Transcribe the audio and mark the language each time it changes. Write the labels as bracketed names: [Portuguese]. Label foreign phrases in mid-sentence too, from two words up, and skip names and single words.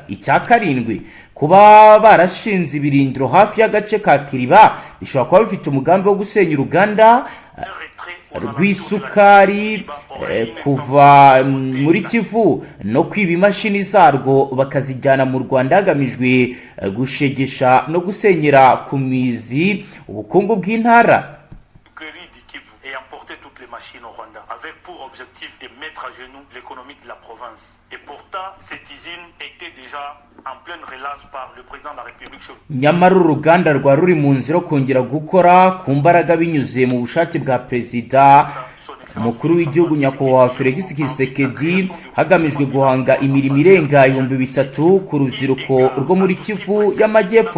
[Kinyarwanda] Icya karindwi, kuba barashinze ibirindiro hafi y'agace ka Kiriba bishobora kuba bifite umugambi wo gusenya uruganda rw'isukari kuva muri Kivu no kwiba imashini zarwo bakazijyana mu Rwanda hagamijwe gushegesha no gusenyera ku mizi ubukungu bw'intara. [French] Machine au Rwanda avec pour objectif de mettre à genoux l'économie de la province. Et pourtant, cette usine était déjà en pleine relance par le président de la République. [Kinyarwanda] Nyamara uruganda rwa ruri mu nzira kongera gukora ku mbaraga binyuze mu bushake bwa perezida umukuru w'igihugu nyakubahwa Fardc Tshisekedi hagamijwe guhanga imirimo irenga 3,000 ku rubyiruko rwo muri Kivu y'Amajyepfo.